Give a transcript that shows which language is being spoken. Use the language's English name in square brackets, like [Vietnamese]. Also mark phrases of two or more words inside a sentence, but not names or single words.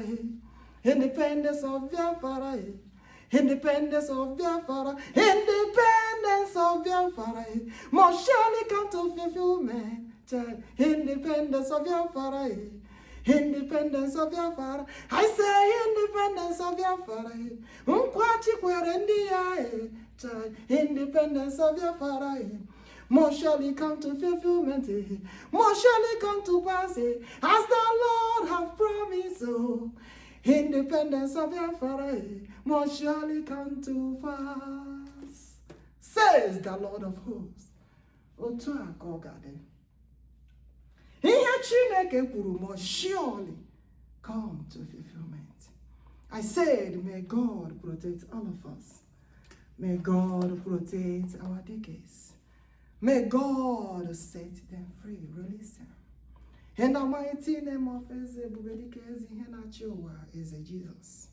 [English] Independence of Biafra. Independence of Biafra. Independence of Biafra must surely come to fulfillment. Independence of Biafra. Independence of Biafra. I say independence of Biafra. [Igbo] Nkwachi kwerendia. [English] Independence of Biafra. must surely come to fulfillment, must surely come to pass, as the Lord hath promised. So, independence of Biafra must surely come to pass, says the Lord of hosts. [Igbo] Otu a ka ọ ga-adị. Ihe Chineke kwuru [English] must surely come to fulfillment. I said, may God protect all of us. May God protect our decades. May God set them free, release them. In the mighty name of ebubedike is Jesus.